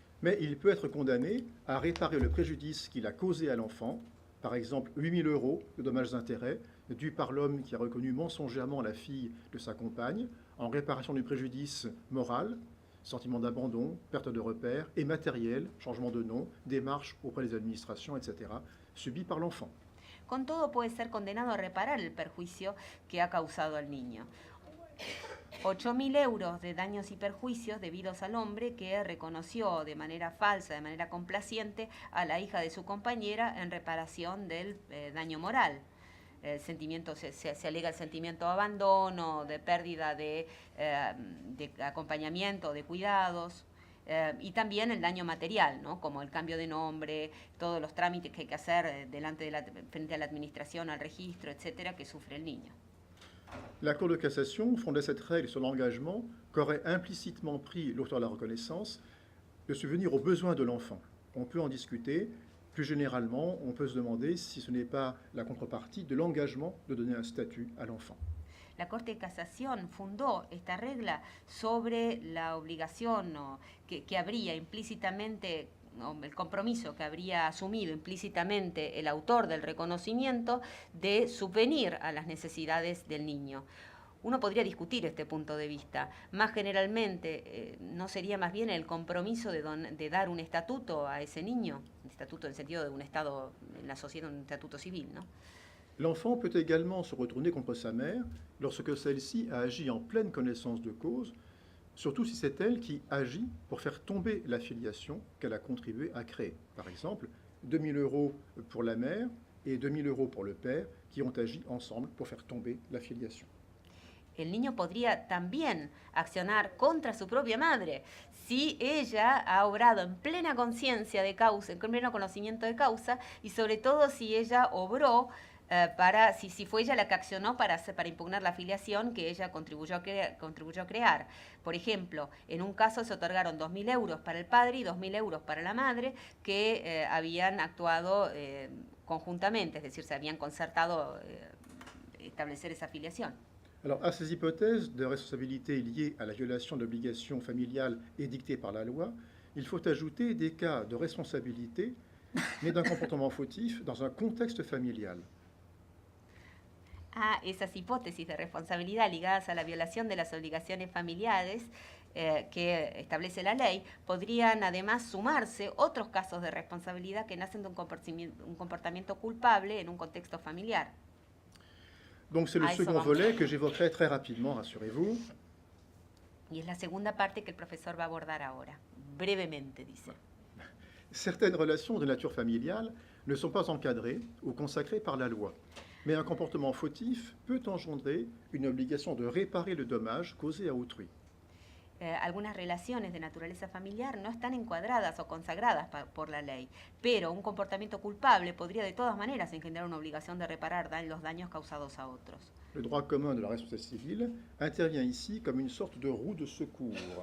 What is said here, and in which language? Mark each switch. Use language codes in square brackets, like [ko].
[fr] Mais il peut être condamné à réparer le préjudice qu'il a causé à l'enfant, par exemple 8 000 € de dommages-intérêts dus par l'homme qui a reconnu mensongèrement la fille de sa compagne, en réparation du préjudice moral, sentiment d'abandon, perte de repères, et matériel, changement de nom, démarches auprès des administrations, etc., subis par l'enfant. [es] Con todo puede ser condenado a reparar el perjuicio que ha causado al niño. 8.000 € de daños y perjuicios debidos al hombre que reconoció de manera falsa, de manera complaciente, a la hija de su compañera en reparación del daño moral. Se alega el sentimiento de abandono, de pérdida de acompañamiento, de cuidados, y también el daño material, ¿no? Como el cambio de nombre, todos los trámites que hay que hacer frente a la administración, al registro, etcétera, que sufre el niño. [fr] La Cour de cassation fondait cette règle sur l'engagement qu'aurait implicitement pris l'auteur de la reconnaissance de subvenir aux besoins de l'enfant. On peut en discuter. Plus généralement, on peut se demander si ce n'est pas la contrepartie de l'engagement de donner un statut à l'enfant. [es] La Corte de Casación fundó esta regla sobre la obligación que habría implícitamente, el compromiso que habría asumido implícitamente el autor del reconocimiento de subvenir a las necesidades del niño. Uno podría discutir este punto de vista. Más generalmente, ¿no sería más bien el compromiso de dar un estatuto a ese niño? Un estatuto en el sentido de un Estado, en la sociedad, un estatuto civil, ¿no? [fr] L'enfant peut également se retourner contre sa mère lorsque celle-ci a agi en pleine connaissance de cause, surtout si c'est elle qui agit pour faire tomber la filiation qu'elle a contribué à créer. Par exemple, 2 000 € pour la mère et 2 000 € pour le père qui ont agi ensemble pour faire tomber la filiation. [es] El niño podría también accionar contra su propia madre si ella ha obrado en plena conciencia de causa, en pleno conocimiento de causa, y sobre todo si ella obró si fue ella la que accionó para impugnar la filiación que ella contribuyó a crear. Por ejemplo, en un caso se otorgaron 2.000 € para el padre y 2.000 € para la madre que habían actuado conjuntamente, es decir, se habían concertado establecer esa filiación. [fr] Alors, à ces hypothèses de responsabilité liées à la violation d'obligations familiales édictées par la loi, il faut ajouter des cas de responsabilité nés d'un comportement fautif dans un contexte familial. [es] A esas hipótesis de responsabilidad ligadas a la violación de las obligaciones familiares que establece la ley, podrían además sumarse otros casos de responsabilidad que nacen de un comportamiento culpable en un contexto familiar. [fr] Donc c'est le second volet que j'évoquerai très rapidement, rassurez-vous. [es] Y es la segunda parte que el profesor va a abordar ahora, brevemente, dice. [fr] Certaines relations de nature familiale ne sont pas encadrées ou consacrées par la loi, mais un comportement fautif peut engendrer une obligation de réparer le dommage causé à autrui. [es] Algunas relaciones de naturaleza familiar no están encuadradas o consagradas por la ley, pero un comportamiento culpable podría de todas maneras engendrar una obligación de reparar los daños causados a otros. [fr] Le droit commun de la responsabilité civile intervient ici comme une sorte de roue de secours.